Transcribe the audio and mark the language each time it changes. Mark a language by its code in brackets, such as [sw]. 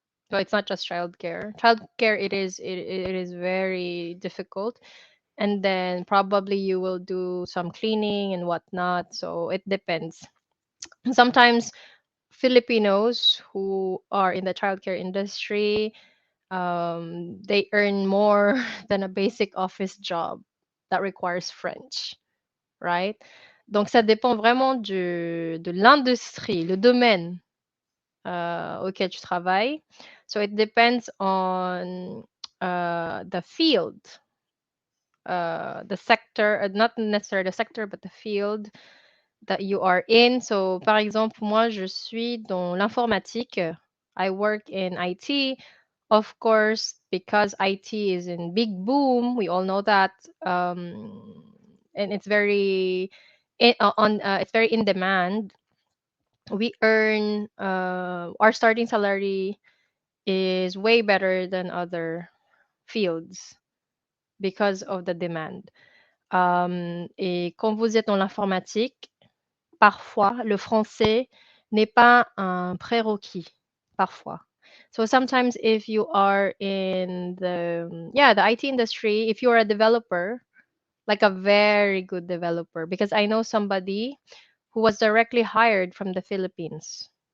[en] So it's not just childcare. Childcare, it is very difficult, and then probably you will do some cleaning and whatnot. So it depends. Sometimes Filipinos who are in the childcare industry, they earn more than a basic office job that requires French, right? [fr] Donc, ça dépend vraiment de l'industrie, le domaine auquel tu travailles. [en] So, it depends on the field, the sector, not necessarily the sector, but the field that you are in. [fr] So, par exemple, moi, je suis dans l'informatique. [en] I work in IT. Of course, because IT is in big boom, we all know that, and it's very it's very in demand. We earn our starting salary is way better than other fields because of the demand. [fr] Et quand vous êtes dans l'informatique, parfois, le français n'est pas un prérequis, parfois. [en] So sometimes if you are in the IT industry, if you're a developer, like a very good developer, because I know somebody who was directly hired from the Philippines.